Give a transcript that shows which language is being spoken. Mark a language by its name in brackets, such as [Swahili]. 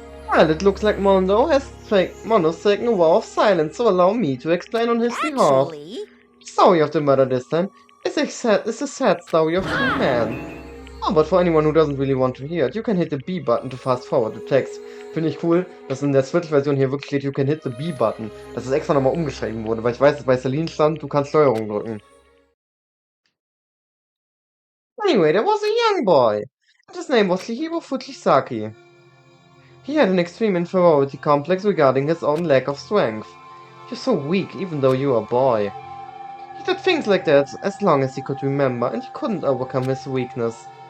[English] Well, it looks like Mondo's taken a vow of silence, so allow me to explain on his behalf. Actually, The story of the murder this time is a sad story of two men. Oh, but for anyone who doesn't really want to hear it, you can hit the B button to fast forward the text. [German] Finde ich cool, dass in der Switch-Version hier wirklich steht, [English] you can hit the B button. [German] Dass es extra nochmal umgeschrieben wurde, weil ich weiß, dass bei Celine stand, du kannst Steuerung drücken. [English] Anyway, there was a young boy, and his name was Chihibo Fujisaki. He had an extreme inferiority complex regarding his own lack of strength. You're so weak, even though you're a boy. He did things like that as long as he could remember, and he couldn't overcome his weakness.